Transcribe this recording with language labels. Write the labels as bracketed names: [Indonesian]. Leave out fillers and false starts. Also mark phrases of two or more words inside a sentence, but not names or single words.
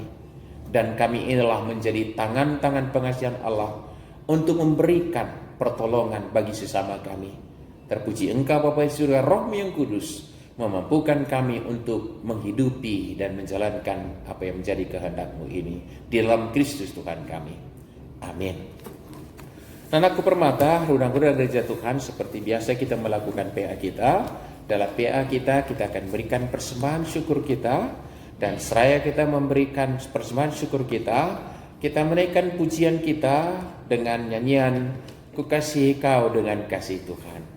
[Indonesian] Dan kami inilah menjadi tangan-tangan pengasihan Allah untuk memberikan pertolongan bagi sesama kami. Terpuji Engkau Bapa di surga, Roh-Mu yang kudus memampukan kami untuk menghidupi dan menjalankan apa yang menjadi kehendak-Mu ini di dalam Kristus Tuhan kami. Amin. Anakku permata, rudang-rudang gereja Tuhan, seperti biasa kita melakukan PA kita. Dalam PA kita akan berikan persembahan syukur kita, dan seraya kita memberikan persembahan syukur kita menaikkan pujian kita dengan nyanyian Kukasihi Kau dengan kasih Tuhan.